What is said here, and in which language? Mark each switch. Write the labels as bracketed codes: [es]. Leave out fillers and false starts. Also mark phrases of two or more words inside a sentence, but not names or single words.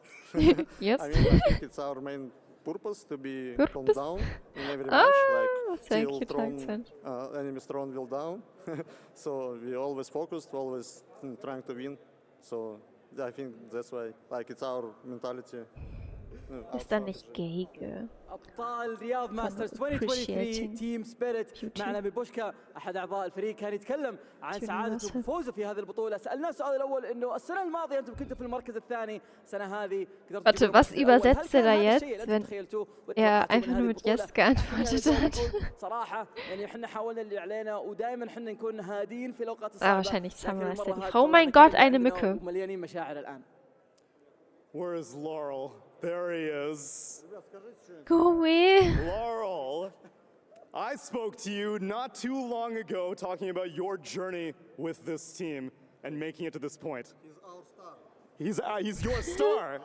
[en] Yes. I mean, I think it's our main purpose to be calm down in every match, like till enemy throne will down. So we always focused, always trying to win. So I think that's why, like, it's our mentality. [de] Ist da nicht Gege? [ar] أبطال رياض ماسترز 2023 تيم سبيريت معنا ببوشكا أحد أعضاء الفريق كان يتكلم عن سعادته بفوزه في هذه البطولة. سألناه السؤال الأول إنه السنة الماضية أنتم كنتوا في المركز الثاني، السنة هذه [de] Warte, was übersetzt er da jetzt, wenn er einfach nur mit Yes geantwortet hat? [ar] صراحة يعني إحنا حاولنا اللي علينا ودائما إحنا نكون هادين في الأوقات الصعبة. [de] wahrscheinlich Summer ist der. Oh mein Gott, eine Mücke. [ar] مليانين مشاعر الآن. [en] Where is Laurel? There he is. Go away. Laurel, I spoke to you not too long ago talking about your journey with this team and making it to this point. He's our star. He's your star.